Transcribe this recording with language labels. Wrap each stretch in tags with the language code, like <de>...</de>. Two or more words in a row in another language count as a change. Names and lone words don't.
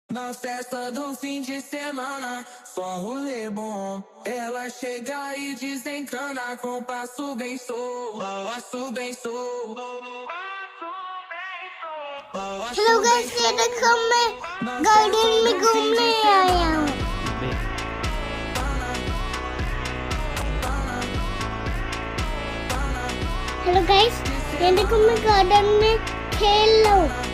<pt>Na festa do fim de semana, só rolê bom. Ela chega e desencana com passo bem solto, passo bem solto.</pt> <en>hello guys,</en> <hi>ये देखो मैं गार्डन में घूमने आया हूँ।</hi> <en>hello guys,</en> <hi>ये देखो मैं गार्डन में खेल रहा हूँ।</hi>